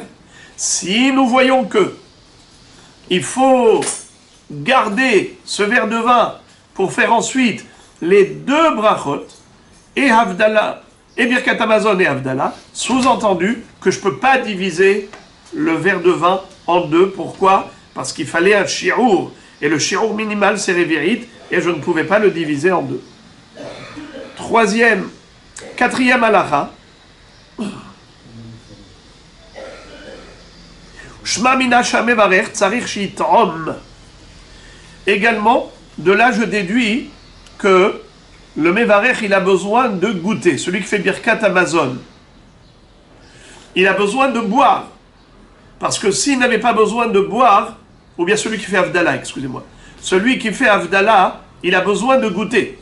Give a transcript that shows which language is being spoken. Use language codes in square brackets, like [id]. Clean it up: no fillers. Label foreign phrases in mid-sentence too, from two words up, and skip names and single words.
[fr] Si nous voyons que il faut garder ce verre de vin pour faire ensuite les deux brachot, et Havdalah, et [he] ברכת המזון [fr] et Havdalah, sous-entendu que je ne peux pas diviser le verre de vin en deux. Pourquoi? Parce qu'il fallait un shi'ur, et le shi'ur minimal c'est révérit, et je ne pouvais pas le diviser en deux. [he] Quatrième halakha, שמע מינה שהמברך צריך שיטעום. [fr] Également, de là je déduis que le mevarech il a besoin de goûter. Celui qui fait [he] ברכת המזון, [fr] il a besoin de boire. Parce que s'il n'avait pas besoin de boire, ou bien celui qui fait Havdalah, excusez-moi, celui qui fait Havdalah, il a besoin de goûter.